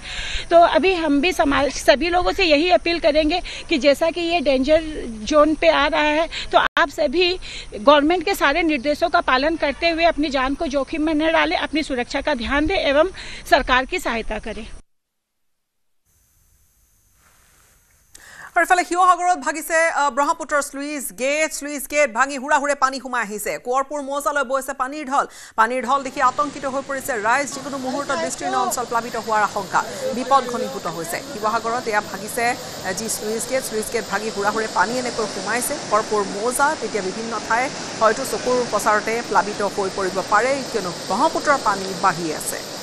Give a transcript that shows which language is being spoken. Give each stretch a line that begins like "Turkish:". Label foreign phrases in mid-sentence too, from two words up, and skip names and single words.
Hindi: तो अभी हम भी समाज सभी लोगों से यही अपील करेंगे कि जैसा कि ये
English: danger zone
Hindi: पे आ रहा है तो आप सभी गवर्नमेंट के सारे निर्देशों का पालन करते हुए अपनी जान को जोखिम में न डालें, अपनी सुरक्षा का ध्यान दें एवं सरकार की सहायता करें।
Assamese: আৰু ইফালে শিৱসাগৰত ভাগিছে ব্ৰহ্মপুত্ৰ
English: sluice gate
Assamese: ভাগি হুৰাহুৰে পানী सोमाই আহিছে। কোঁৱৰপুৰ মৌজালৈ বৈছে পানীৰ ঢল দেখি আতংকিত হৈ পৰিছে ৰাইজ। যিকোনো মুহূৰ্তত বিস্তীৰ্ণ অঞ্চল প্লাবিত হোৱাৰ আশংকা, বিপদ ঘনীভূত হৈছে। শিৱসাগৰত এয়া ভাগিছে যি স্লুইচ গেট ভাগি হুৰাহুৰে পানী এনেকৈ সোমাইছে কোঁৱৰপুৰ মৌজা। তেতিয়া বিভিন্ন ঠাই হয়তো চকুৰ প্ৰচাৰতে প্লাবিত হৈ পৰিব পাৰে, কিয়নো ব্ৰহ্মপুত্ৰৰ পানী বাঢ়ি আছে।